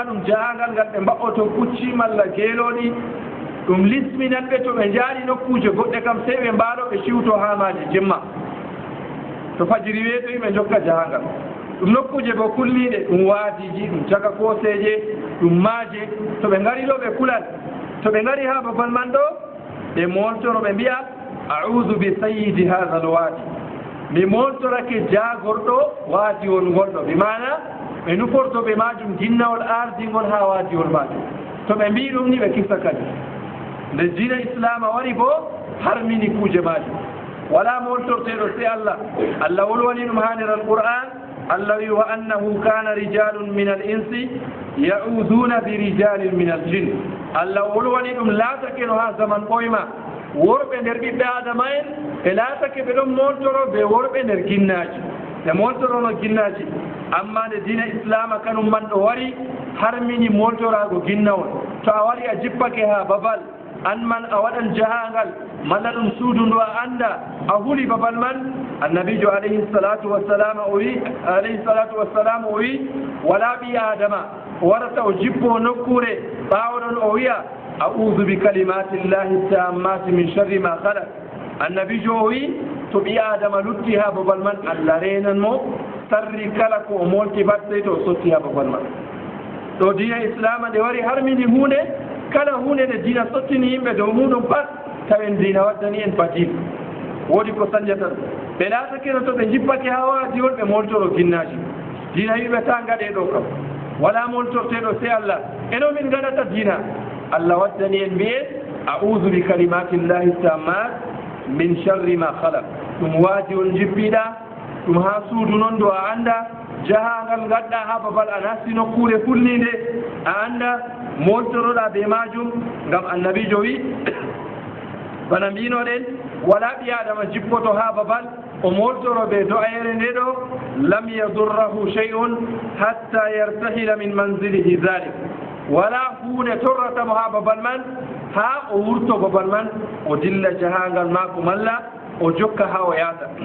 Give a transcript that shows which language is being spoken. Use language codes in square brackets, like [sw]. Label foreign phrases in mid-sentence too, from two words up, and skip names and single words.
[ff] ɗum jahangal ngal ɓe mbaɓɓoto kucci malla geeloɗi ɗum lisminanɓe to ɓe jaari nokkuje goɗɗe kam sey ɓe mbaɗo ɓe ciwto hamaji jemma to fajiri weetoyi ɓe jokka jahangal ɗum nokkuje bo kulliɗe ɗum waadiji ɗum caka koseje ɗum maaje to ɓe ngari ɗo ɓe kulan to ɓe ngari ha babal man ɗo ɓe moltoro ɓe mbiya [ar] أعوذ بسيد هذا الوادي [ff] mi moltorake jaagorɗo waadiwol ngolɗo bi mana ɓe nuforto ɓe majum ginnawol ardingol ha waadiwol majum to ɓe mbi ɗum ni ɓe kissa kadi nde diina islama wari bo harmini kuuje majum wala moltorteɗo se Allah wolwani ɗum ha nder alqur'an Allah wi [ar] وأنه كان رجال من الإنس يعوذون برجال من الجن [ff] Allah wolwani ɗum laatake no ha zaman ɓoyma worɓe nder ɓiɓɓe adama en ɓe laatake ɓe ɗon moltoro ɓe worɓe nder ginnaji ɓe moltorono ginnaji amma nde diina islama kanum man ɗo wari harmini moltorago ginnawol to a wari a jippake ha babal an man a waɗan jahangal malla ɗum suudu ndu a anda a huli babal man annabijo [ar] عليه الصلاة والسلام [ff] o wi wala ɓi adama o warata o jippo nokkure ɓawoɗon o wiya [ar] أعوذ بكلمات الله التامات من شر ما خلق [ff] annabijo o wi to ɓi adama lutti ha babal man Allah renan mo sarri kala ko o molti bat sey to o sotti ha babal man ɗo diina islama nde wari harmini hunde kala hunde nde diina sottini yimɓe dow muɗum pat tawen diina waddani en badil woodi ko sañjata ɓe laatakeno to ɓe jippake ha waadiwol ɓe moltoro ginnaji diina wiɓe ta ngaɗe ɗo kam wala moltorteɗo se Allah eno min gaɗata diina Allah waddani en mbiye [ar] أعوذ ب كلمات الله التامات من شر ما خلق [ff] ɗum waadiwol jippiɗa ɗum ha suudu noon do a anda jahangal gadda ha babal a nasti nokkure fullinde a anda moltoroɗa be majum ngam annabijo wi bana mbinoɗen wala ɓi adama jippoto ha babal o moltoro ɓe do'ayere nde ɗo [ar] لم يضره شيء حتى يرتحل من منزله ذلك [ff] wala hunde torratamo ha babal man ha o wurto babal man o dilla jahangal mako malla o jokka ha o yaata